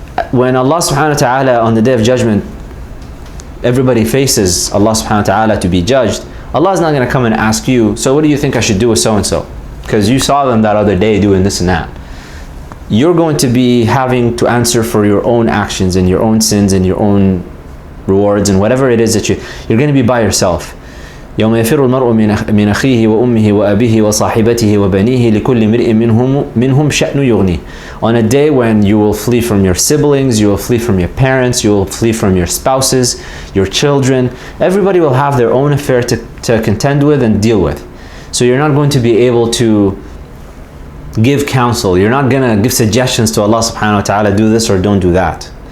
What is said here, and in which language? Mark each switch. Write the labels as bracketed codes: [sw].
[en] When Allah subhanahu wa ta'ala on the day of judgment, everybody faces Allah subhanahu wa ta'ala to be judged, Allah is not going to come and ask you, so what do you think I should do with so-and-so? Because you saw them that other day doing this and that. You're going to be having to answer for your own actions and your own sins and your own rewards and whatever it is that you're going to be by yourself. [ar] يوم يفر المرء من أخيه وأمه وأبيه وصاحبته وبنيه لكل امرئ منهم شأن يغنيه. [en] On a day when you will flee from your siblings, you will flee from your parents, you will flee from your spouses, your children. Everybody will have their own affair to contend with and deal with. So you're not going to be able to give counsel. You're not going to give suggestions to Allah subhanahu wa ta'ala, do this or don't do that.